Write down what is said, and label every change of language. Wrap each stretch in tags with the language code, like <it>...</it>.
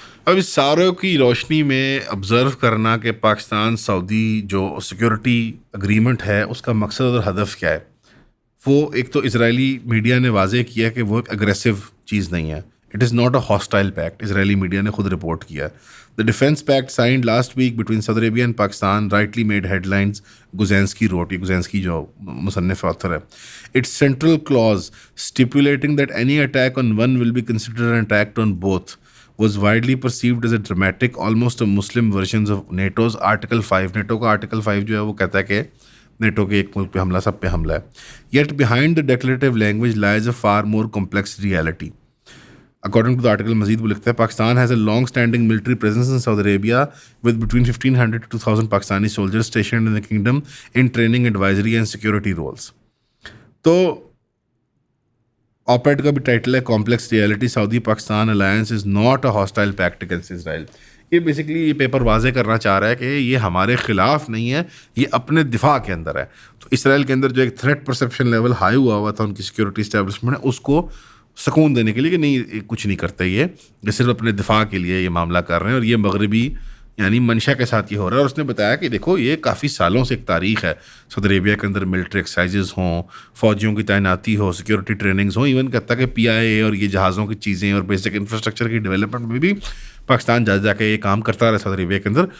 <ur>اب اس ساروں کی روشنی میں آبزرو کرنا کہ پاکستان سعودی جو سیکورٹی اگریمنٹ ہے اس کا مقصد اور ہدف کیا ہے، وہ ایک تو اسرائیلی میڈیا نے واضح کیا کہ وہ ایک اگریسو چیز نہیں ہے.</ur> <en>it is not a hostile pact,</en> <ur>Israeli media نے خود رپورٹ کیا.</ur> <en>The defense pact signed last week between Saudi Arabia and Pakistan rightly made headlines, Guzansky wrote,</en> <ur>یہ Guzansky جو مصنف author ہے.</ur> <en>Its central clause stipulating that any attack on one will be considered an attack on both was widely perceived as a dramatic, almost a Muslim version of NATO's Article 5.</en> <ur>NATO کا Article 5 جو ہے وہ کہتا ہے کہ NATO کے ایک ملک پہ حملہ سب پہ حملہ ہے.</ur> <en>Yet behind the declarative language lies a far more complex reality. According to the article,</en> <ur>مزید وہ لکھتا ہے</ur> <en>Pakistan has a long-standing military presence in Saudi Arabia with between 1,500 to 2,000 Pakistani soldiers stationed in the kingdom in training, advisory and security roles.</en> <ur>تو op-ed کا بھی title ہے</ur> <en>Complex Reality Saudi Pakistan Alliance is not a hostile pact against Israel.</en> <ur>یہ basically یہ paper واضح کرنا چاہ رہا ہے کہ یہ ہمارے خلاف نہیں ہے، یہ اپنے دفاع کے اندر ہے. تو اسرائیل کے اندر جو ایک تھریٹ پرسیپشن لیول ہائی ہوا تھا ان کی سیکورٹی اسٹیبلشمنٹ ہے، اس کو سکون دینے کے لیے کہ نہیں کچھ نہیں کرتے، یہ صرف اپنے دفاع کے لیے یہ معاملہ کر رہے ہیں، اور یہ مغربی یعنی منشا کے ساتھ یہ ہو رہا ہے. اور اس نے بتایا کہ دیکھو یہ کافی سالوں سے ایک تاریخ ہے سعودی عربیہ کے اندر، ملٹری ایکسرسائزز ہوں، فوجیوں کی تعیناتی ہو، سیکورٹی ٹریننگز ہوں، ایون کہتا ہے کہ پی آئی اے اور یہ جہازوں کی چیزیں اور بیسک انفراسٹرکچر کی ڈیولپمنٹ میں بھی پاکستان جا کے یہ کام کرتا رہا سعودی عربیہ کے اندر.</ur>